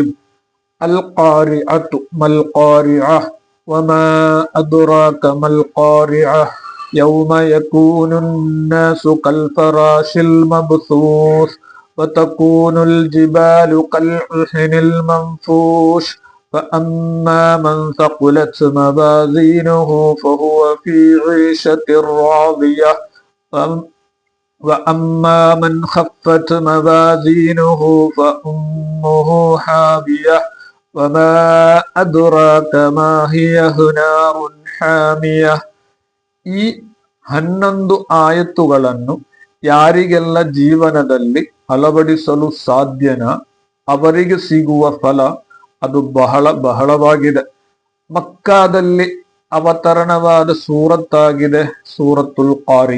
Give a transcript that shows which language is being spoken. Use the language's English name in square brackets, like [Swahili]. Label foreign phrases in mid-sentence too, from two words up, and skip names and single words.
[Arabic] القارعة ما القارعة وما أدراك ما القارعة يوم يكون الناس كالفراش المبثوث وتكون الجبال كالعهن المنفوش فأما من ثقلت موازينه فهو في عيشة راضية وأما من خفت موازينه فأمه حاوية وما أدراك ما هي نار حامية. [Kannada] ಈ 11 ಆಯತ್ತುಗಳನ್ನು ಯಾರಿಗೆಲ್ಲ ಜೀವನದಲ್ಲಿ ಅಳವಡಿಸಲು ಸಾಧ್ಯನ ಅವರಿಗೆ ಸಿಗುವ ಫಲ ಅದು ಬಹಳವಾಗಿದೆ. ಮಕ್ಕಾದಲ್ಲಿ ಅವತರಣವಾದ ಸೂರತ್ತಾಗಿದೆ ಸೂರತುಲ್ ಕಾರಿಯ.